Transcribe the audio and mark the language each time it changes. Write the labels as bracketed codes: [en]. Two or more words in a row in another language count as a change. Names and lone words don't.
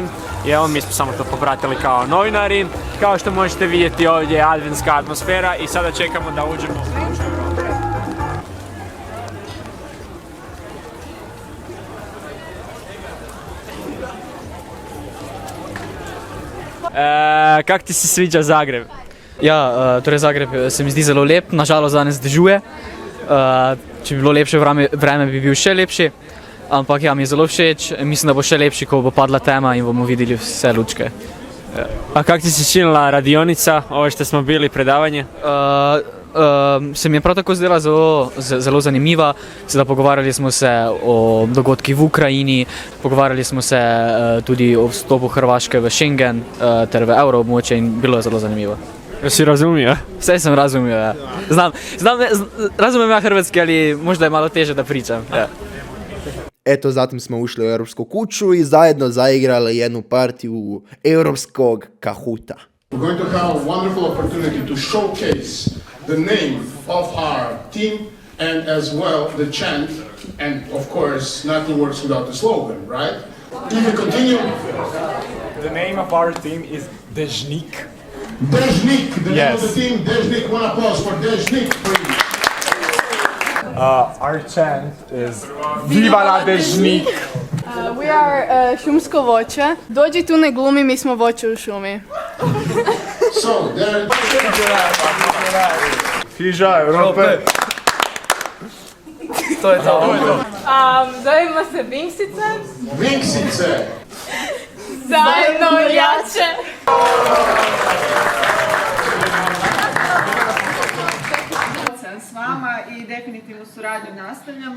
[hr] Mi smo samo to popratili kao novinari. Kao što možete vidjeti, ovdje je adventska atmosfera i sada čekamo da uđemo u Europu. Kak ti se sviđa Zagreb? [sl] Ja, torej Zagreb se mi zdi zelo lep, nažalost danes dežuje. Če bi bilo lepše vreme, bi bil še lepši. Ampak ja, mi je zelo všeč, mislim, da bo še lepši, ko bo padla tema in bomo videli vse lučke. [hr] A kak ti se činila radionica, ovo što smo bili predavanje? [sl] Se mi je prav tako zdela zelo zanimiva. Sedaj pogovarjali smo se o dogodkih v Ukrajini, pogovarjali smo se tudi o vstopu Hrvaške v Schengen ter v evroobmočje in bilo je zelo zanimivo. [hr] Si razumio? [sl] Vse sem razumio, ja. [hr] Razumem ja hrvatski, ali možda je malo teže da pričam. Ja. Eto, zatim smo ušli u Europsku kuću i zajedno zaigrali jednu partiju europskog kahuta. [en] We're going to have a wonderful opportunity to showcase the name of our team and as well the chant, and of course nothing works without the slogan, right? If we continue, the name of our team is Dežnik. Dežnik, the name of the team, Dežnik. One applause for Dežnik, please. Our chant is [es] Viva la [en] Dežnik. We are [hr] šumsko voće. [en] Dođi tu ne glumi, mi smo voće u šumi. So, there... Fiža Europe. [hr] To je to. Zovemo se Vinksice. Vinksice. Zajedno jače. S vama i definitivno suradnju nastavljamo.